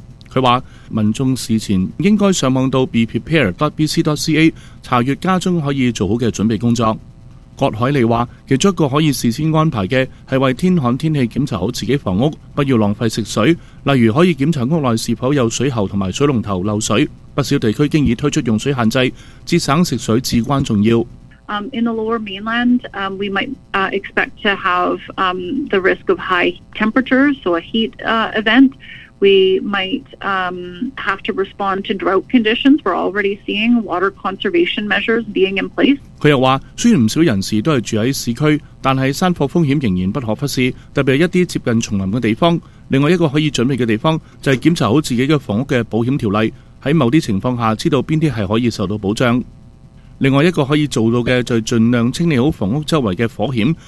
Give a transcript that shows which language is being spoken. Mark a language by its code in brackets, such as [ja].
[zh] 他说，民众事前应该上网到 beprepared.bc.ca 查阅家中可以做好的准备工作。郭海利说，其中一个可以事先安排的是为天旱天气检查好自己房屋，不要浪费食水，例如可以检查屋内是否有水喉和水龙头漏水。不少地区经已推出用水限制，节省食水至关重要。 [en] In the lower mainland, we might expect to have the risk of high temperatures, so a heat event. We might have to respond to drought conditions. We're already seeing water conservation measures being in place. [zh] 他又说，虽然不少人士都是住在市区，但是山火风险仍然不可忽视，特别是一些接近丛林的地方。另外一个可以准备的地方，就是检查好自己的房屋的保险条例，在某些情况下知道哪些是可以受到保障。另外一个可以做到的，就是尽量清理好房屋周围的火险。